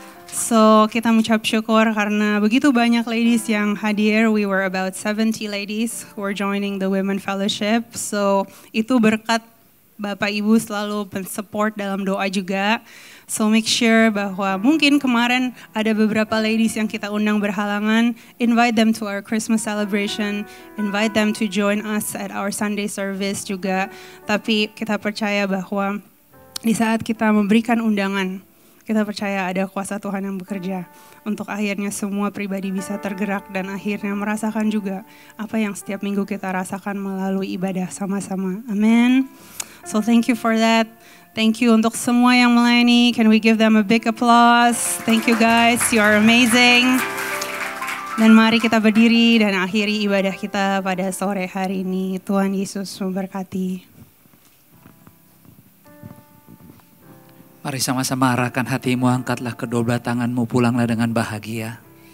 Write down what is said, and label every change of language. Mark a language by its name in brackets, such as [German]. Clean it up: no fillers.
[Indonesian] So kita mengucap syukur karena begitu banyak ladies yang hadir. [English] We were about 70 ladies who were joining the Women Fellowship. [Indonesian] So itu berkat Bapak Ibu selalu support dalam doa juga. [English] So make sure [Indonesian] bahwa mungkin kemarin ada beberapa ladies yang kita undang berhalangan, [English] invite them to our Christmas celebration, invite them to join us at our Sunday service juga. [Indonesian] Tapi kita percaya bahwa di saat kita memberikan undangan, kita percaya ada kuasa Tuhan yang bekerja untuk akhirnya semua pribadi bisa tergerak dan akhirnya merasakan juga apa yang setiap minggu kita rasakan melalui ibadah sama-sama. [English] Amin. So thank you for that. Thank you [Indonesian] untuk semua yang melayani. [English] Can we give them a big applause? Thank you guys, you are amazing. [Indonesian] Dan mari kita berdiri dan akhiri ibadah kita pada sore hari ini. Tuhan Yesus memberkati. Mari sama-sama arahkan hatimu, angkatlah kedua belah tanganmu, pulanglah dengan bahagia.